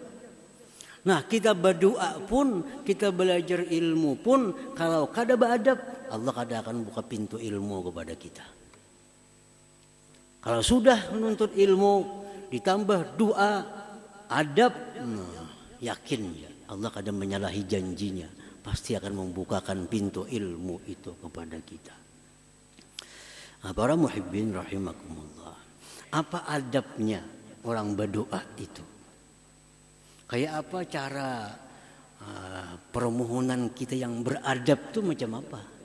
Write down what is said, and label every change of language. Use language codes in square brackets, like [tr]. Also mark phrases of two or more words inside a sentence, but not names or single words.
[bjn] Nah, kita berdoa pun, kita belajar ilmu pun, kalau kada beradab, Allah kada akan buka pintu ilmu kepada kita. Kalau sudah menuntut ilmu, ditambah doa, adab, yakin Allah kada menyalahi janjinya, pasti akan membukakan pintu ilmu itu kepada kita. [id] Nah, para [ar] محبين رحمكم الله, [id] apa adabnya orang berdoa itu? [bjn] Kayak apa cara permohonan kita yang beradab itu macam apa?